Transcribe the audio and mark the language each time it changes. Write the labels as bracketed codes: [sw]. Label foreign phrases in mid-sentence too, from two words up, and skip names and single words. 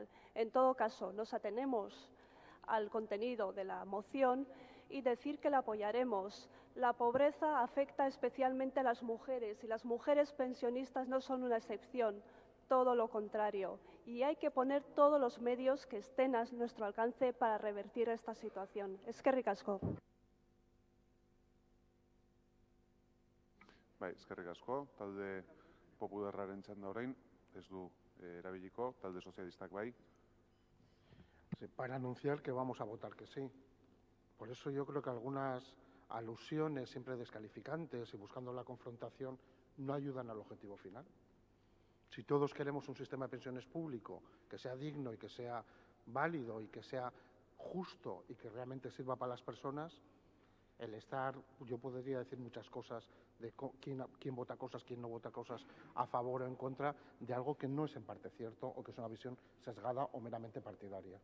[es] En todo caso, nos atenemos al contenido de la moción y decir que la apoyaremos. La pobreza afecta especialmente a las mujeres y las mujeres pensionistas no son una excepción, todo lo contrario. Y hay que poner todos los medios que estén a nuestro alcance para revertir esta situación. [eu] Eskerrik asko. Bai, eskerrik asko, talde popularraren txanda orain, ez du erabiliko, talde sozialistak bai. [es] Para anunciar que vamos a votar que sí. Por eso yo creo que algunas alusiones siempre descalificantes y buscando la confrontación no ayudan al objetivo final. Si todos queremos un sistema de pensiones público que sea digno y que sea válido y que sea justo y que realmente sirva para las personas, el estar, yo podría decir muchas cosas de quién vota cosas, quién no vota cosas a favor o en contra de algo que no es en parte cierto o que es una visión sesgada o meramente partidaria.